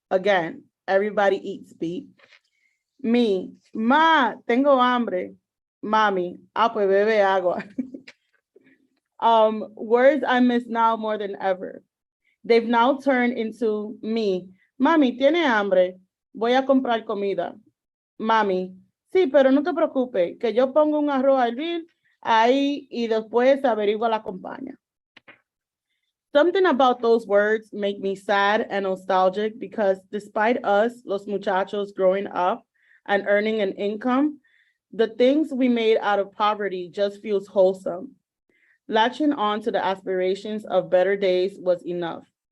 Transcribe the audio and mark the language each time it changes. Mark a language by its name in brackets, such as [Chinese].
[English] Again, everybody eats, beat. Me, ma, [Spanish] tengo hambre. [English] Mami, [Spanish] pues bebe agua. [English] Words I miss now more than ever. They've now turned into me. [Spanish] Mami, ¿tiene hambre? Voy a comprar comida. Mami, sí, pero no te preocupes, que yo pongo un arroz a hervir ahí y después averigua la compañía. [English] Something about those words make me sad and nostalgic because despite us, [Spanish] los muchachos, [English] growing up and earning an income, the things we made out of poverty just feels wholesome. Latching on to the aspirations of better days was enough.